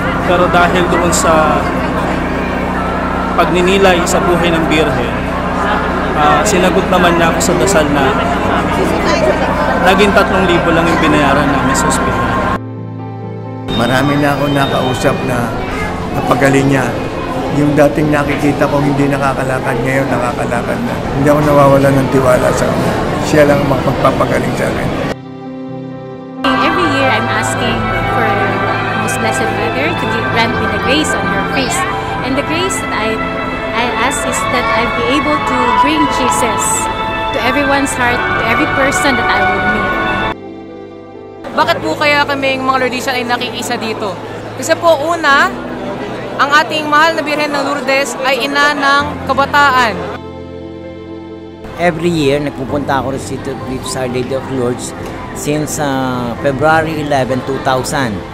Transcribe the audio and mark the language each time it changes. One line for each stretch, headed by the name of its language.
Filipino: Pero dahil doon sa pagninilay sa buhay ng Birhen, sinagot naman niya ako sa dasal na naging 3,000 lang yung binayaran namin sa ospital. Marami na ako nakausap na napagaling niya. Yung dating nakikita ko hindi nakakalakad, ngayon nakakalakad na. Hindi ako nawawala ng tiwala sa kanya. Siya lang ang magpapagaling sa akin.
English: Every year I'm asking for Most Blessed Mother to grant me the grace on her face. And the grace that I ask is that I'll be able to bring Jesus to everyone's heart, to every person that I will meet.
Filipino: Bakit po kaya kaming mga Lourdesian ay nakikisa dito? Kasi po una, ang ating mahal na Birhen ng Lourdes ay ina ng kabataan.
English: Every year,
Filipino: nagpupunta ako dito sa Our Lady of Lourdes since February 11, 2000.